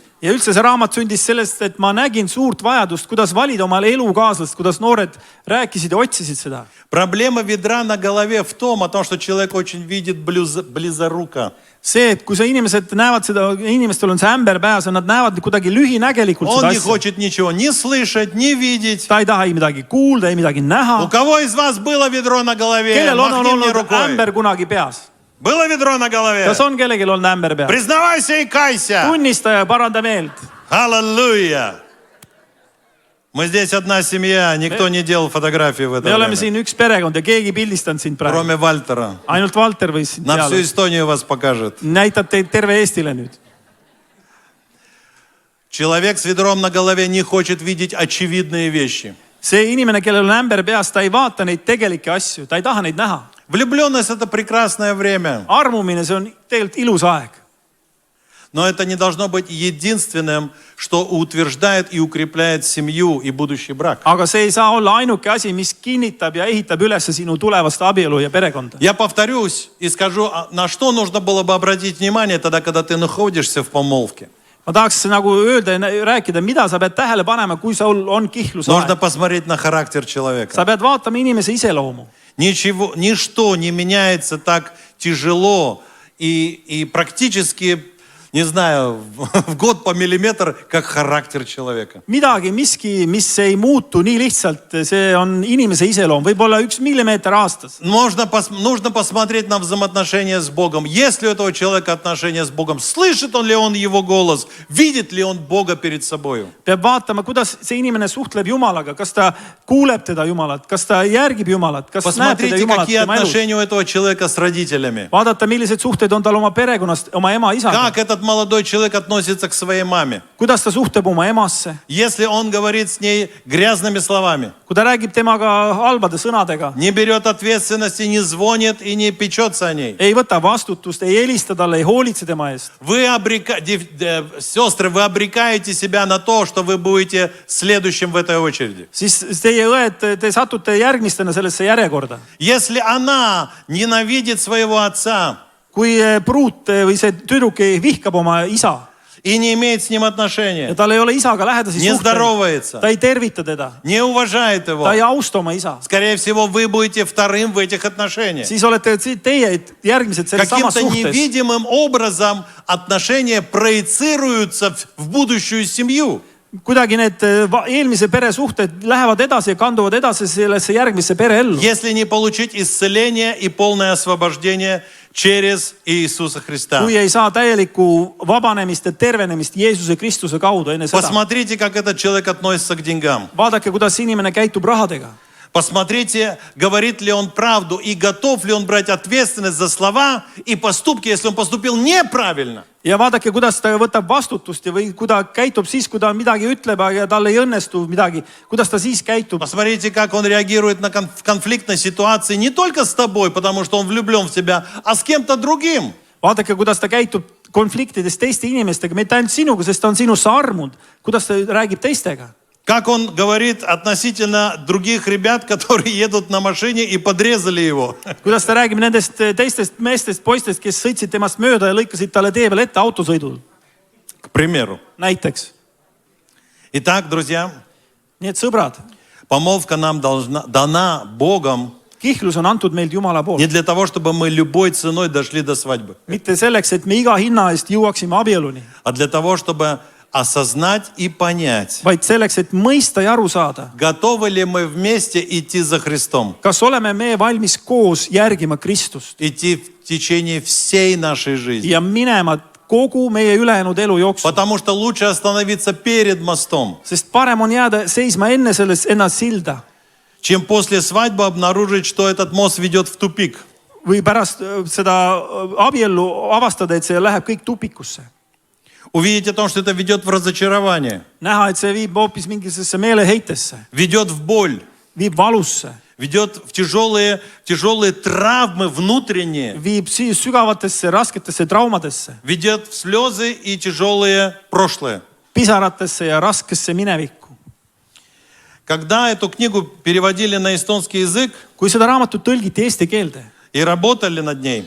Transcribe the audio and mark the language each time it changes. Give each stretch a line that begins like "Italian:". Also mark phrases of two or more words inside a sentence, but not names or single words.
Estonian: Ja üldse see raamat sündis sellest, et ma nägin suurt vajadust, kuidas valida omale elukaaslast, kuidas noored rääkisid ja otsisid seda.
Russian: Проблема ведра на голове в том, что человек очень видит близоруко.
Estonian: See, et kui sa inimesed näevad seda, inimestel on see ämber peas ja nad näevad kuidagi lühinägelikult
Russian: Он
Estonian: seda
Russian: не
Estonian: asja.
Russian: хочет ничего ни слышать, ни видеть.
Estonian: Ta ei taha ei midagi kuulda, ei midagi
Russian: У
Estonian: näha.
Russian: кого из вас было ведро на голове?
Estonian: Kellel on
Russian: Махни мне
Estonian: olnud
Russian: рукой.
Estonian: ämber kunagi peas?
Russian: Было ведро на голове?
Estonian: Kas on kellelgi olnud ämber peas?
Russian: Признавайся и кайся.
Estonian: Tunnista ja paranda meelt.
Russian: Аллилуйя. Мы здесь одна семья, никто не делал фотографии в это
Estonian: Me oleme
Russian: время.
Estonian: siin üks perekond ja keegi ei pildistanud sind praegu.
Russian: Кроме Вальтера.
Estonian: Ainult Valter võis sind
Russian: На всю
Estonian: teada.
Russian: Эстонию вас покажет.
Estonian: Näitab teid terve Eestile nüüd.
Russian: Человек с ведром на голове не хочет видеть очевидные вещи.
Estonian: See inimene, kellel on ämber peas, ta ei vaata neid tegelikke asju, ta ei taha neid näha.
Russian: Влюбленность – это прекрасное время.
Estonian: Armumine, see on tegelikult ilus aeg.
Russian: Но это не должно быть единственным, что утверждает и укрепляет семью и будущий брак.
Estonian: Aga see ei saa olla ainuke asi, mis kinnitab ja ehitab üles sinu tulevast abielu ja perekonda.
Russian: Я повторюсь и скажу, на что нужно было бы обратить внимание тогда, когда ты находишься в помолвке.
Estonian: Ma tahaks nagu öelda ja rääkida, mida sa pead tähele panema, kui sul on
Russian: Нужно
Estonian: kihlusaeg.
Russian: посмотреть на характер человека.
Estonian: Sa pead vaatama inimese iseloomu.
Russian: Ничто не меняется так тяжело и практически, не знаю, в год по миллиметр, как характер человека.
Estonian: Midagi, miski, mis ei muutu nii lihtsalt, see on inimese iseloom. Võib-olla 1 millimeeter aastas.
Russian: Нужно посмотреть на взаимоотношения с Богом. Есть ли у этого человека отношения с Богом? Слышит ли он его голос? Видит ли он Бога перед собой?
Estonian: Peab vaatama, kuidas see inimene suhtleb Jumalaga. Kas ta kuuleb teda Jumalat? Kas ta järgib Jumalat? Kas näeb teda
Russian: Посмотрите,
Estonian: Jumalat
Russian: какие
Estonian: tema elus?
Russian: отношения у этого человека с родителями.
Estonian: Vaadata, millised suhted on tal oma perekonnast, oma ema, isaga.
Russian: Как этот молодой человек относится к своей маме?
Estonian: Kuidas ta suhtub oma emasse?
Russian: Если он говорит с ней грязными словами,
Estonian: Kui ta räägib temaga halbade sõnadega,
Russian: не берет ответственности, не звонит и не печется о ней.
Estonian: ei võta vastutust, ei helista talle, ei hoolitse tema eest.
Russian: Сестры, вы обрекаете себя на то, что вы будете следующим в этой очереди.
Estonian: Siis teie õed, te satute järgmistena sellesse järjekorda.
Russian: Если она ненавидит своего отца
Estonian: Kui pruut või see tüdruk vihkab oma isa
Russian: и не имеет с ним
Estonian: ja
Russian: отношения,
Estonian: tal ei ole isaga lähedasi
Russian: не
Estonian: suhteid,
Russian: здоровается,
Estonian: ta ei tervita teda,
Russian: не уважает его,
Estonian: ta ei austa oma isa,
Russian: скорее всего, вы будете вторым в этих отношениях.
Estonian: siis olete teie järgmised selles samas
Russian: Каким-то
Estonian: suhtes.
Russian: невидимым образом отношения проецируются в будущую семью.
Estonian: Kuidagi need eelmise pere suhted lähevad edasi ja kanduvad edasi sellesse järgmisse pereellu.
Russian: Если не получить исцеление и полное освобождение через Иисуса Христа.
Estonian: Kui ei saa täielikku vabanemist ja tervenemist Jeesuse Kristuse kaudu enne seda.
Russian: Посмотрите, как этот человек относится к деньгам.
Estonian: Vaadake, kuidas inimene käitub rahadega.
Russian: Посмотрите, говорит ли он правду и готов ли он брать ответственность за слова и поступки, если он поступил неправильно.
Estonian: Ja vaadake, kuidas ta võtab vastutust ja või kui ta käitub siis, kui ta midagi ütleb ja tal ei õnnestu midagi, kuidas ta siis käitub.
Russian: Посмотрите, как он реагирует на конфликтной ситуации не только с тобой, потому что он влюблен в тебя, а с кем-то другим.
Estonian: Vaadake, kuidas ta käitub konfliktides teiste inimestega, mitte ainult sinuga, sest ta on sinusse armunud. Kuidas ta räägib teistega?
Russian: Как он говорит относительно других ребят, которые едут на машине и подрезали его.
Estonian: Kuidas ta räägib nendest teistest meestest, poistest, kes sõitsid temast mööda ja lõikasid talle tee peal ette autosõidul.
Russian: К примеру.
Estonian: Näiteks.
Russian: Итак, друзья,
Estonian: Nii et sõbrad,
Russian: помолвка нам дана Богом
Estonian: kihlus on antud meilt Jumala poolt.
Russian: Не для того, чтобы мы любой ценой дошли до свадьбы,
Estonian: Mitte selleks, et me iga hinna eest jõuaksime abieluni,
Russian: а для того, чтобы осознать и понять,
Estonian: vaid selleks, et mõista ja aru saada,
Russian: готовы ли мы вместе идти за Христом,
Estonian: kas oleme me valmis koos järgima Kristust
Russian: идти в течение всей нашей жизни.
Estonian: ja minema kogu meie ülejäänud elu jooksul.
Russian: Потому что лучше остановиться перед мостом,
Estonian: Sest parem on jääda seisma enne ennast silda
Russian: чем после свадьбы обнаружить, что этот мост ведет в тупик.
Estonian: või pärast seda abiellu avastada, et see läheb kõik tupikusse.
Russian: Увидеть о том, что это ведет в разочарование,
Estonian: Näha, et see viib hoopis mingisugusesse meeleheitesse,
Russian: ведет в боль,
Estonian: viib valusse,
Russian: ведет в тяжелые травмы внутренние,
Estonian: viib sügavatesse rasketesse traumadesse,
Russian: ведет в слезы и тяжелые прошлое.
Estonian: pisaratesse ja raskesse minevikku.
Russian: Когда эту книгу переводили на эстонский язык
Estonian: Kui seda raamatut tõlgiti eesti keelde
Russian: и работали над ней,